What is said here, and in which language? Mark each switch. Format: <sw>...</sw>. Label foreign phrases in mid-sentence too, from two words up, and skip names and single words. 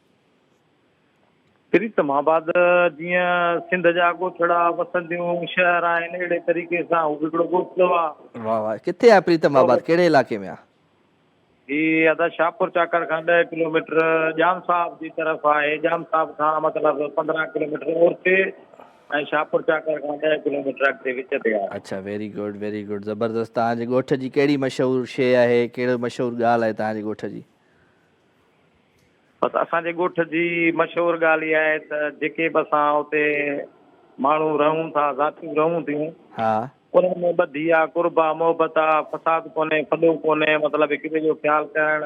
<sd>प्रीतमाबाद जीअं सिंध जा ॻोठड़ा वसंदियूं शहर आहिनि, अहिड़े तरीक़े सां हू हिकिड़ो ॻोठड़ो आहे। वाह वाह। किथे आहे प्रीतम आबाद, कहिड़े इलाइक़े में आहे? ही अदा शाहपुर चाकर खां 10 किलोमीटर जाम साहब जी तरफ़ आहे। जाम साहब खां मतिलबु 15 किलोमीटर ओरते ऐं शाहपुर चाकर खां 10 किलोमीटर अॻिते विच ते आहे।</sd> <en>अच्छा very good very good,</en> <sd>ज़बरदस्त। तव्हांजे ॻोठ जी कहिड़ी मशहूरु शइ आहे, कहिड़ो मशहूरु ॻाल्हि आहे तव्हांजे ॻोठ जी? बसि असांजे ॻोठ जी मशहूरु ॻाल्हि इहा आहे त जेके बि असां हुते माण्हू रहूं था, ज़ातियूं रहूं थियूं, हा उन में ॿधी आहे, कुर्ब आहे, मोहबत आहे, फसाद कोन्हे, फॾो कोन्हे, मतिलबु हिक ॿिए जो ख़्यालु करणु।</sd>